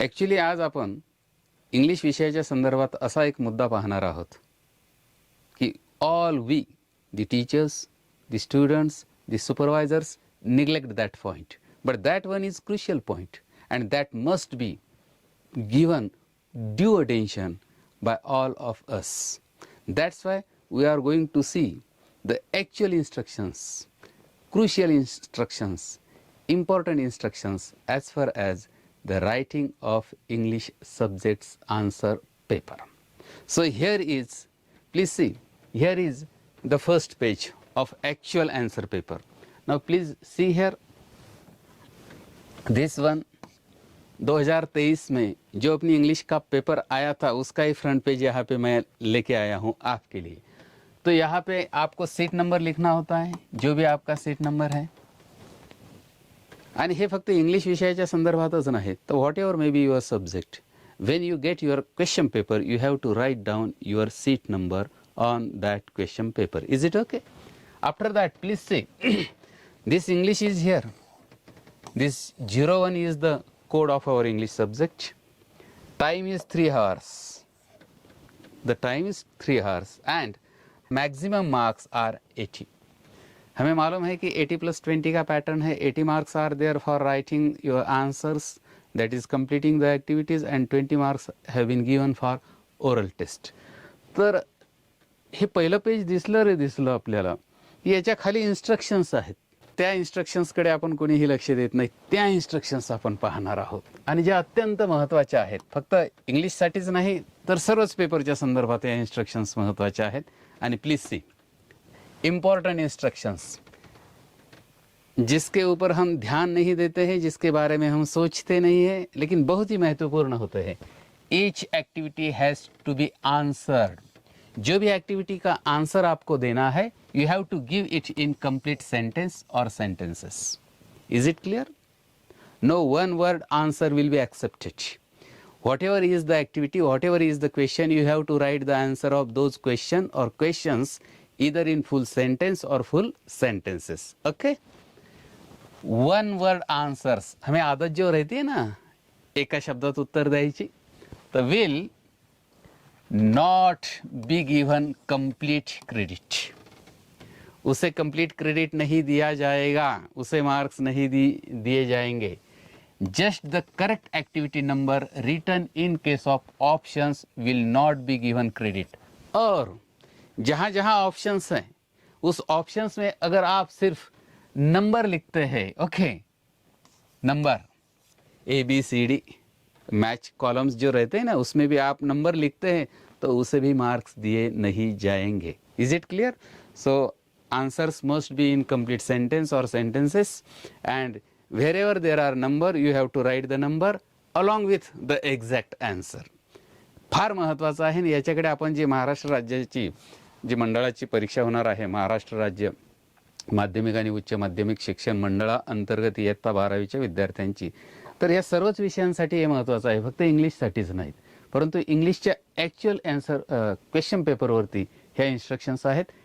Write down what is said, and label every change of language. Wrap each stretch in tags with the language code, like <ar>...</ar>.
<mr>Actually आज आपण English विषयाच्या संदर्भात असा एक मुद्दा पाहणार आहोत की</mr> <en>All we, the teachers, the students, the supervisors neglect that point, but that one is crucial point and that must be given due attention by all of us. That's why we are going to see the actual instructions, crucial instructions, important instructions as far as the writing of English subjects answer paper. So here is, please see, here is the first page of actual answer paper. Now please see here, this one</en> <hi>2023 में जो अपनी English का paper आया था उसका ही front page यहाँ पे मैं लेके आया हूँ आपके लिए. तो यहाँ पे आपको सीट नंबर लिखना होता है, जो भी आपका सीट नंबर है.</hi> <mr>आणि हे फक्त इंग्लिश विषयाच्या संदर्भातच नाही, तर</mr> <en>Whatever may be your subject, when you get your question paper you have to write down your seat number on that question paper. Is it okay? After that please say this English is here. This 01 is the code of our English subject. Time is 3 hours. The time is 3 hours and maximum marks are 80.</en> <hi>हमें मालूम है कि 80 plus 20 का pattern है.</hi> <en>80 marks are there for writing your answers, that is completing the activities, and 20 marks have been given for oral test.</en> <mr>तर हे पहिलं page दिसलं आपल्याला. याच्या खाली इन्स्ट्रक्शन्स आहेत. त्या इन्स्ट्रक्शन्सकडे आपण कोणीही लक्ष देत नाही. त्या इन्स्ट्रक्शन्स आपण पाहणार आहोत आणि ज्या अत्यंत महत्त्वाच्या आहेत. फक्त इंग्लिशसाठीच नाही तर सर्वच पेपरच्या संदर्भात या इन्स्ट्रक्शन्स महत्त्वाच्या आहेत.</mr> <hi>आणि प्लीज सी इम्पॉर्टेंट इंस्ट्रक्शंस जिसके ऊपर हम ध्यान नहीं देते हैं, जिसके बारे में हम सोचते नहीं हैं, लेकिन बहुत ही महत्वपूर्ण होते हैं.</hi> <en>Each activity has to be answered.</en> <hi>जो भी एक्टिविटी का आंसर आपको देना है,</hi> <en>you have to give it in complete sentence or sentences. Is it clear? No one word answer will be accepted. Whatever is the activity, whatever is the question, you have to write the answer of those question or questions either in full sentence or full sentences. Okay? One word answers.</en> <hi>हमें आदत जो रहती है ना</hi> <mr>एका शब्दात उत्तर द्यायची, तर</mr> <en>will not be given complete credit.</en> <hi>उसे कंप्लीट क्रेडिट नहीं दिया जाएगा, उसे मार्क्स नहीं दिए जाएंगे.</hi> <en>Just the correct activity number written in case of options will not be given credit.</en> <hi>और जहाँ जहाँ ऑप्शंस हैं उस ऑप्शंस में अगर आप सिर्फ नंबर लिखते हैं, okay, number ABCD match columns जो रहते हैं ना, उसमें भी आप नंबर लिखते हैं तो उसे भी मार्क्स दिए नहीं जाएंगे.</hi> <en>Is it clear? So answers must be in complete sentence or sentences, and wherever there are number you have to write the number along with the exact answer.</en> <mr>फार महत्त्वाचं आहे. याच्याकडे आपण जी महाराष्ट्र राज्याची जी मंडळाची परीक्षा होणार आहे, महाराष्ट्र राज्य माध्यमिक आणि उच्च माध्यमिक शिक्षण मंडळाअंतर्गत इयत्ता 12वीच्या विद्यार्थ्यांची, तर या सर्वच विषयांसाठी हे महत्त्वाचं आहे. फक्त इंग्लिशसाठीच नाहीत, परंतु इंग्लिशच्या ॲक्च्युअल ॲन्सर क्वेश्चन पेपरवरती ह्या इन्स्ट्रक्शन्स आहेत.</mr>